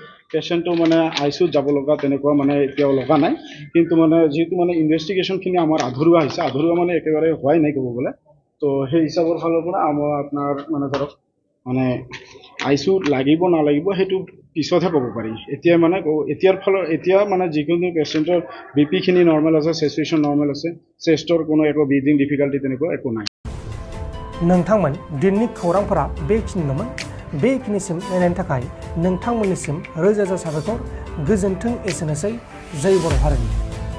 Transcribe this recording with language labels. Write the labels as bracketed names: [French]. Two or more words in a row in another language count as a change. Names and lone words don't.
[Assamese] পেচেণ্টটো মানে আইচিউত যাব লগা তেনেকুৱা মানে এতিয়াও লগা নাই কিন্তু মানে যেহেতু মানে ইনভেষ্টিগেশ্যনখিনি আমাৰ আধৰুৱা হৈছে আধৰুৱা মানে একেবাৰে হোৱাই নাই ক'ব গ'লে তো সেই হিচাপৰ ফালৰ পৰা আমাৰ আপোনাৰ মানে ধৰক মানে আইচিউ লাগিব নালাগিব সেইটো পিছতহে ক'ব পাৰি এতিয়া মানে এতিয়া মানে যিকোনো পেচেণ্টৰ বিপিখিনি নৰ্মেল আছে চেচুৱেশ্যন নৰ্মেল আছে চেষ্টৰ কোনো একো [English] breathing difficulty [Assamese] তেনেকুৱা একো নাই [Bodo] नोंथांमोन दिननि खौरांफोरा बेखिनिल'मोन बेखिनिसिम नायनायनि थाखाय नोंथांमोननिसिम रोजा रोजा साबायखर गोजोन्थों एसेनोसै जै बर' हारिनि